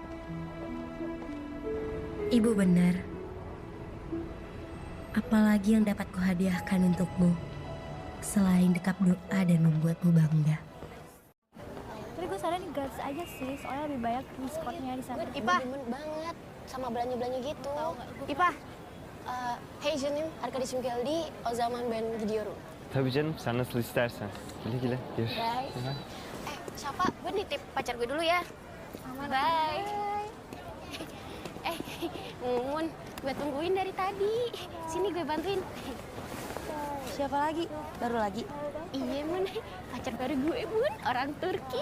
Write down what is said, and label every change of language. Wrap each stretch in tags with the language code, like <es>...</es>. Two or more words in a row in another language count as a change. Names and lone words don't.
<id>Ibu benar. Apalagi yang dapat kuhadiahkan untukmu selain dekap doa dan membuatmu bangga. Tapi gue saran gratis aja sih, soalnya lebih banyak diskonsnya di sana. Ipah, demen banget sama belanja-belanja gitu.</id> <tr>Ipah, heyecanım arkadaşım geldi, o zaman ben gidiyorum. Tabii canım, sen nasıl istersen. Güle güle, görüşürüz.</tr> <id>Siapa? Gue nitip pacar gue dulu ya. Bye. Mun, gue tungguin dari tadi. Sini gue bantuin. Siapa lagi? Baru lagi? Iya, Mun. Pacar baru gue, Mun. Orang Turki.</id>